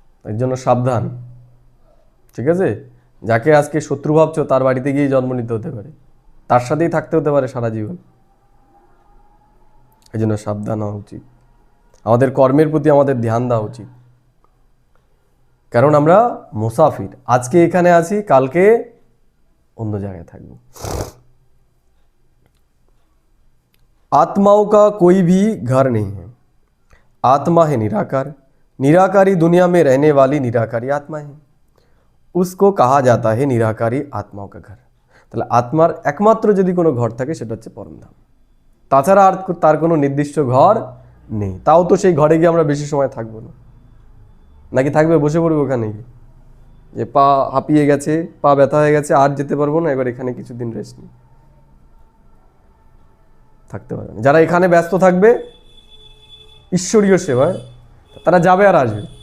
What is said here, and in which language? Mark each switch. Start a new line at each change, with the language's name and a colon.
Bangla: এর জন্য সাবধান, ঠিক আছে? যাকে আজকে শত্রু ভাবছো তার বাড়িতে গিয়ে জন্ম নিতে হতে পারে, তার সাথেই থাকতে হতে পারে সারা জীবন। এই জন্য সাবধান হওয়া উচিত, আমাদের কর্মের প্রতি আমাদের ধ্যান দেওয়া উচিত। কারণ আমরা মুসাফির, আজকে এখানে আছি, কালকে অন্য জায়গায় থাকবো।
Hindi: आत्माओं का कोई भी घर नहीं है, आत्मा है निराकार, निराकारी दुनिया में रहने वाली निराकारी आत्मा है, उसको कहा जाता है निराकारी आत्माओं का घर।
Bangla: তাহলে আত্মার একমাত্র যদি কোনো ঘর থাকে সেটা হচ্ছে পরমধাম, তাছাড়া আর তার কোনো নির্দিষ্ট ঘর নেই। তাও তো সেই ঘরে গিয়ে আমরা বেশি সময় থাকবো না, নাকি থাকবে বসে পড়বো ওখানে গিয়ে, যে পা হাঁপিয়ে গেছে, পা ব্যথা হয়ে গেছে, আর যেতে পারবো না, এবার এখানে কিছুদিন রেস্ট নিই, থাকতে পারবে না। যারা এখানে ব্যস্ত থাকবে ঈশ্বরীয় সেবায়, তারা যাবে আর আসবে।